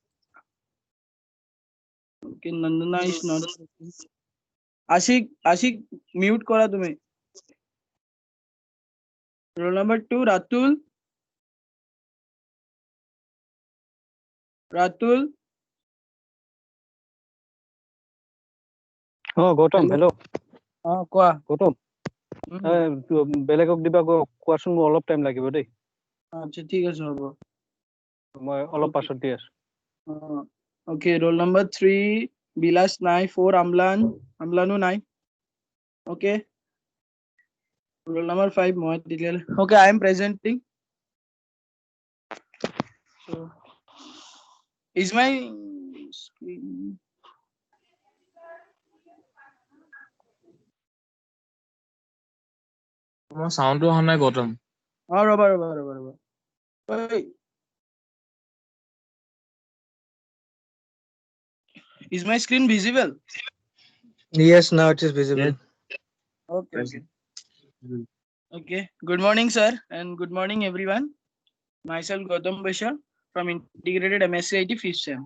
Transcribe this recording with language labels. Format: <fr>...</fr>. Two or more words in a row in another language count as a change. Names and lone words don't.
<en>Okay, Nandana is not. Ashik, mute</en> <as>কৰা তুমি.</as> <en>Roll number two, Ratul. Ratul.</en> <as>গৌতম</as> <en>Hello. হেল্ল'</en> <as>Koa. গৌতম Hmm. বেলেগক দিবা কোৱাচোন, মোৰ অলপ টাইম লাগিব দেই, আচ্ছা, ঠিক আছে হ'ব। মই অলপ</as> <en>Okay.</en> <as>পাছত দি আছো।</as> <en>Okay, roll number three, Bilas Nai, four, Amlanu Nai. Okay. Roll number five, Mohit Dilal. Okay, I am presenting. So, is my screen? My sound</en> <as>to অহা নাই গৌতম।</as> <en>Rubber. Wait. Is my screen visible? Yes, now it is visible. Okay. Okay. Good morning, sir, and good morning, everyone. Myself, Gautam Bashar from Integrated MSc IT 5th Sem.</en>